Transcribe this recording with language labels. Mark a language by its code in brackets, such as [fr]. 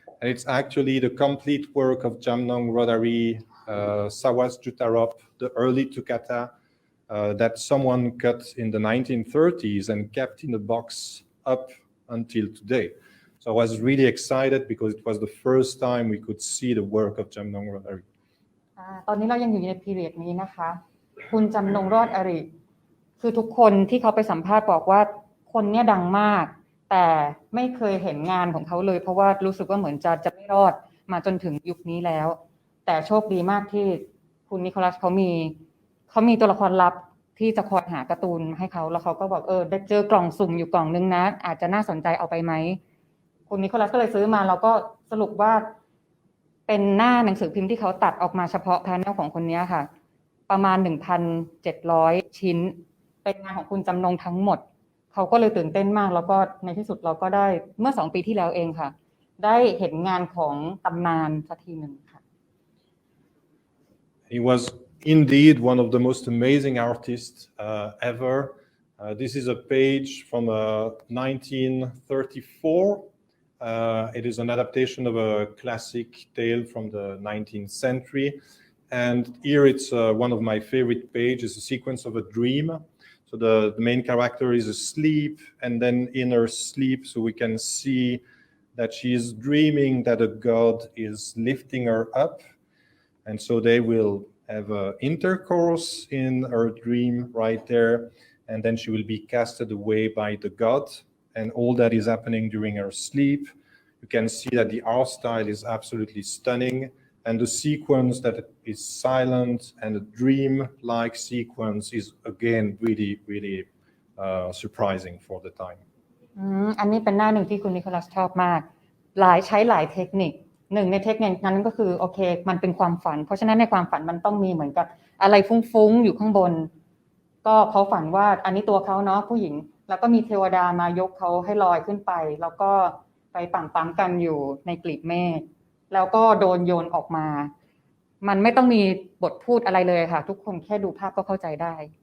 [en] And it's actually the complete work of Jamnong Rodari, Sawas Jutarop, the early Tukata, that someone cut in the 1930s and kept in a box up until today. So I was really excited because it was the first time we could see the work of Jamnong Rodari. [th] ตอนนี้เรายังอยู่ในพีเรียดนี้นะคะคุณจำนงรอดอริคือทุกคนที่เขาไปสัมภาษณ์บอกว่าคนเนี้ยดังมากแต่ไม่เคยเห็นงานของเขาเลยเพราะว่ารู้สึกว่าเหมือนจะไม่รอดมาจนถึงยุคนี้แล้วแต่โชคดีมากที่คุณนิโคลัสเขา มีตัวละครลับที่จะคอยหาการ์ตูนให้เขาแล้วเขาก็บอกได้เจอกล่องสุ่มอยู่กล่องนึงนะอาจจะน่าสนใจเอาไปไหมคุณนิโคลัสก็เลยซื้อมาแล้วก็สรุปว่าเป็นหน้าหนังสือพิมพ์ที่เขาตัดออกมาเฉพาะแพนเนลของคนนี้ค่ะประมาณ 1,700 ชิ้นเป็นงานของคุณจำนงทั้งหมดเขาก็เลยตื่นเต้นมากแล้วก็ในที่สุดเราก็ได้เมื่อ2 ปีที่แล้วเองค่ะได้เห็นงานของตำนานสักทีหนึ่งค่ะ [en] He was indeed one of the most amazing artists ever. This is a page from 1934. It is an adaptation of a classic tale from the 19th century. And here it's one of my favorite pages, a sequence of a dream. So the main character is asleep, and then in her sleep, so we can see that she is dreaming that a god is lifting her up. And so they will have intercourse in her dream right there. And then she will be casted away by the god. And all that is happening during her sleep. You can see that the art style is absolutely stunning. And the sequence that is silent and a dream-like sequence is again really surprising for the time. [th] อันนี้เป็นหน้าหนึ่งที่คุณนิโคลัสชอบมากใช้หลายเทคนิคหนึ่งในเทคนิคนั้นก็คือโอเคมันเป็นความฝันเพราะฉะนั้นในความฝันมันต้องมีเหมือนกับอะไรฟุ้งๆอยู่ข้างบนก็เขาฝันว่าอันนี้ตัวเขาเนาะผู้หญิงแล้วก็มีเทวดามายกเขาให้ลอยขึ้นไปแล้วก็ไปปั๊มกันอยู่ในกลีบเมฆแล้วก็โดนโยนออกมามันไม่ต้องมีบทพูดอะไรเลยค่ะทุกคนแค่ดูภาพก็เข้าใจได้